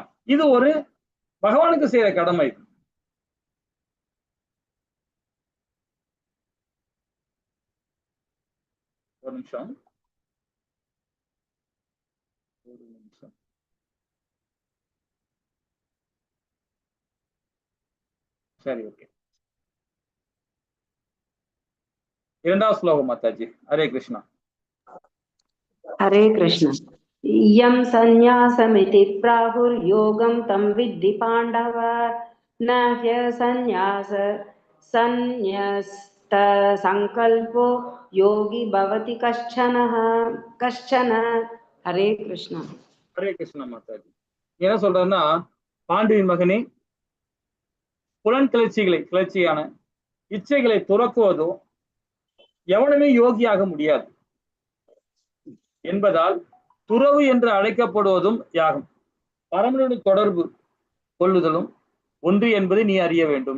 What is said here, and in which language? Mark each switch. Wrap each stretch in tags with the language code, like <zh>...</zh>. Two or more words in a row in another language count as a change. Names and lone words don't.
<ta>இது ஒரு பகவானுக்கு செய்யற கடமை. ஒரு நிமிஷம். சரி, ஓகே. 2வது ஸ்லோகம் மாதாஜி. ஹரே கிருஷ்ணா.</ta> <sa>हरे कृष्ण। यं संन्यासमिति प्राहुर्योगं तं विद्धि पाण्डव, न ह्यसंन्यास संन्यस्तसंकल्पो योगी भवति कश्चन। हरे कृष्ण।</sa> <ta>ஹரே கிருஷ்ணா மாதாஜி. என்ன சொல்றாருன்னா, பாண்டுவின் மகனே, புலன் கிளர்ச்சியான இச்சைகளை துறக்குவதோ எவனுமே யோகியாக முடியாது என்பதால் துறவு என்று அழைக்கப்படுவதும் யாகம், பரமனுடைய தொடர்பு கொள்ளுதலும் ஒன்று என்பதை நீ அறிய வேண்டும்.</ta>